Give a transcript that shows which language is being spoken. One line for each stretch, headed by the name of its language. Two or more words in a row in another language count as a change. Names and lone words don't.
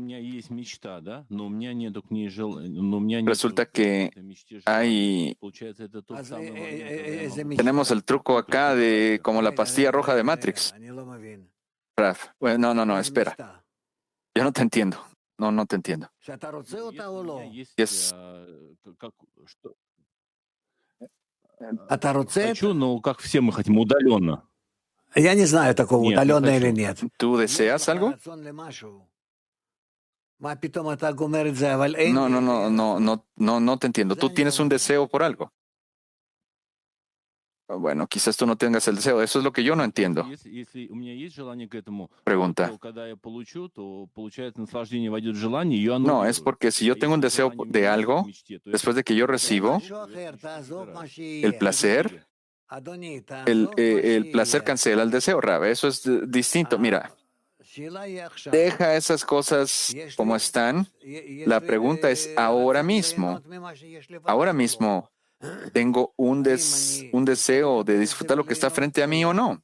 Spanish: Resulta que tenemos el truco acá de como la pastilla roja de Matrix. Raf, bueno, no, espera. Yo no te entiendo. No te entiendo. Yes.
Russian: Хочу, но как все мы хотим, удаленно. Я не знаю такого, Нет, не удаленно хочу. или нет.
Spanish: ¿Tú deseas algo? No te entiendo. Tú tienes un deseo por algo. Bueno, quizás tú no tengas el deseo. Eso es lo que yo no entiendo.
Russian: Если у меня есть желание к этому,
Spanish: Pregunta.
Russian: то когда я получу, то получается наслаждение войдет в желание, и оно
Spanish: No, es porque si yo tengo un deseo de algo, después de que yo recibo el placer, el placer cancela el deseo, Rab. Eso es distinto. Mira, deja esas cosas como están. La pregunta es ahora mismo. Ahora mismo, ¿tengo un deseo de disfrutar lo que está frente a mí o no?